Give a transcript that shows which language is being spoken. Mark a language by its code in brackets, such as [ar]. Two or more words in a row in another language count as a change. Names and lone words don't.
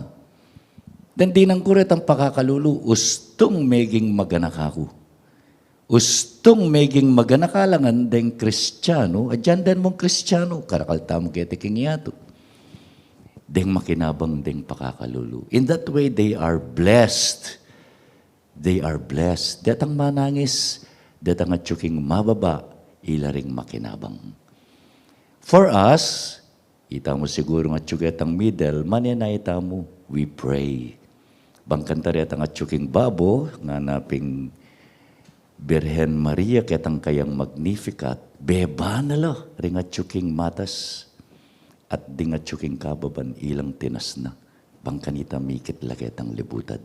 [pam] Den dinan ko retang pakakalulu, ustong meging maganak ako. Ustong meging maganakalangan deng Kristiyano, adyan den mong Kristiyano, karakalta mo kete kingyato. Deng makinabang deng pakakalulu. [en] In that way, they are blessed. They are blessed. [pam] Detang manangis, detang atsuking mababa, ilaring makinabang. [en] For us, [pam] ita mo siguro nga tsugetang middle, manina ita mo, [en] we pray. [pam] Bangkantari atang atsuking babo, nga naping Birhen Maria ketang kayang Magnificat, beba nala, ring atsuking matas, at ding atsuking kababan ilang tinas na, bangkanita mikit laketang libutad.